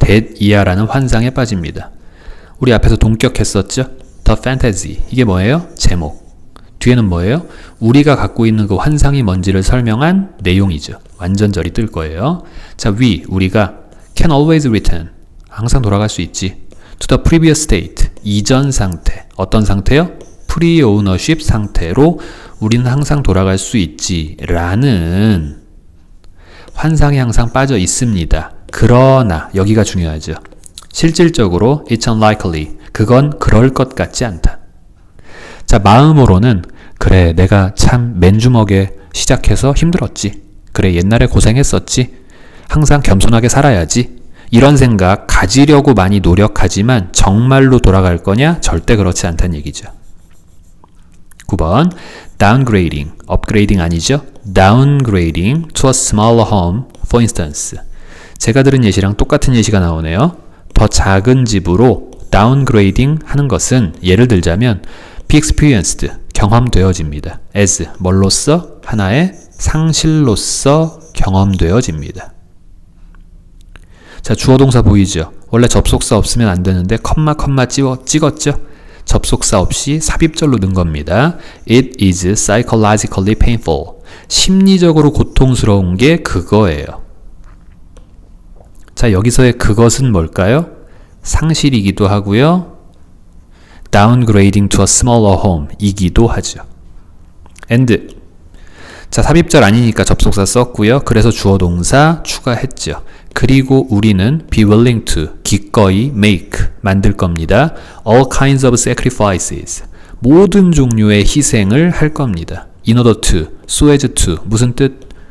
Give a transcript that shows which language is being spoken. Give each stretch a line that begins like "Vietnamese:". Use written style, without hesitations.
Korean: that 이하라는 환상에 빠집니다. 우리 앞에서 동격했었죠? the fantasy, 이게 뭐예요? 제목. 뒤에는 뭐예요? 우리가 갖고 있는 그 환상이 뭔지를 설명한 내용이죠. 완전절이 뜰 거예요. 자, 우리가
English: can always return,
Korean: 항상 돌아갈 수 있지.
English: to the previous state,
Korean: 이전 상태. 어떤 상태요? pre-ownership 상태로 우리는 항상 돌아갈 수 있지 라는 환상에 항상 빠져 있습니다. 그러나 여기가 중요하죠. 실질적으로
English: it's unlikely,
Korean: 그건 그럴 것 같지 않다. 자, 마음으로는 그래, 내가 참 맨주먹에 시작해서 힘들었지. 그래, 옛날에 고생했었지. 항상 겸손하게 살아야지. 이런 생각 가지려고 많이 노력하지만 정말로 돌아갈 거냐? 절대 그렇지 않다는 얘기죠. 9번 downgrading, upgrading 아니죠?
English: downgrading to a smaller home, for instance.
Korean: 제가 들은 예시랑 똑같은 예시가 나오네요. 더 작은 집으로 downgrading 하는 것은 예를 들자면
English: be experienced,
Korean: 경험되어집니다. as, 뭘로써? 하나의 상실로서 경험되어집니다. 자, 주어동사 보이죠? 원래 접속사 없으면 안 되는데 컴마 찍었죠? 접속사 없이 삽입절로 넣은 겁니다.
English: It is psychologically painful.
Korean: 심리적으로 고통스러운 게 그거예요. 자, 여기서의 그것은 뭘까요? 상실이기도 하고요.
English: downgrading to a smaller home
Korean: 이기도 하죠.
English: and.
Korean: 자, 삽입절 아니니까 접속사 썼고요. 그래서 주어동사 추가했죠. 그리고 우리는
English: be willing to,
Korean: 기꺼이 make, 만들 겁니다.
English: all kinds of sacrifices,
Korean: 모든 종류의 희생을 할 겁니다.
English: in order to, so as to,
Korean: 무슨 뜻?